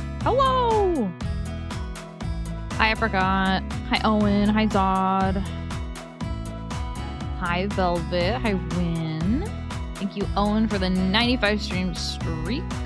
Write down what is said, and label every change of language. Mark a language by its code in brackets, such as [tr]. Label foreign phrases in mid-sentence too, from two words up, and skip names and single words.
[en] Hello! Hi, Apricot. Hi, Owen. Hi, Zod. Hi, Velvet. Hi, Win. Thank you, Owen, for the 95 stream streak.